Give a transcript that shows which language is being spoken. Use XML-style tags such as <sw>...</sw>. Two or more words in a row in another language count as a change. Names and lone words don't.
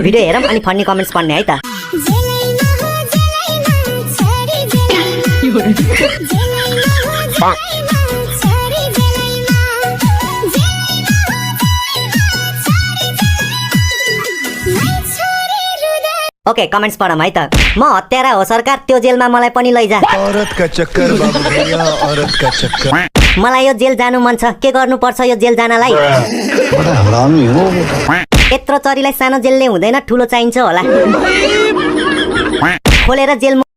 <ne>भिडियो हेरौँ अनि</ne> <en>funny comments</en> <ne>पढ्ने है त</ne> <en>ok comments</en> <ne>पढम है त म हत्यारा हो सरकार त्यो जेलमा मलाई पनि लैजा</ne> <hi>औरत का चक्कर बाबू भैया औरत का चक्कर</hi> <ne>मलाई यो जेल जानु मन छ के गर्नु पर्छ यो जेल जानलाई हरामी हो यत्रो चरीलाई सानो जेलले हुँदैन ठुलो चाहिन्छ होला खोलेर जेल</ne>